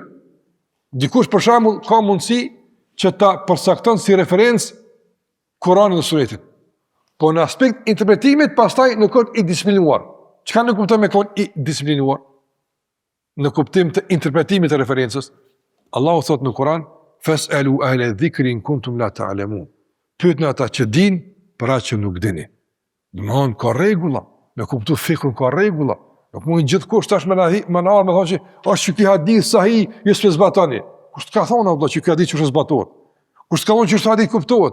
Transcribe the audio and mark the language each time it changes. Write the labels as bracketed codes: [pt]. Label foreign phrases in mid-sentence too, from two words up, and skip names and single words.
[sq] Dikush për shembull ka mundësi që ta përcakton si referencë Kur'anin dhe Sunetin. Po në aspekt interpretimit pastaj nuk është i disiplinuar. Çka nuk kupton me kon i disiplinuar? Në kuptim të interpretimit të referencës, Allahu thot në Kur'an: [ar] "فاسألوا أهل الذكر إن كنتم لا تعلمون." [sq] Pyetni ata që dinë për atë që nuk dini. Domthon ka rregulla, me kuptu fikun ka rregulla. Nuk mund gjithkusht tash më na thonë që është ky hadith sahih, ju s'e zbatoni. Kush ka thonë Allah që ky hadith çu zbatohet? Kush ka thonë që ky hadith kuptohet?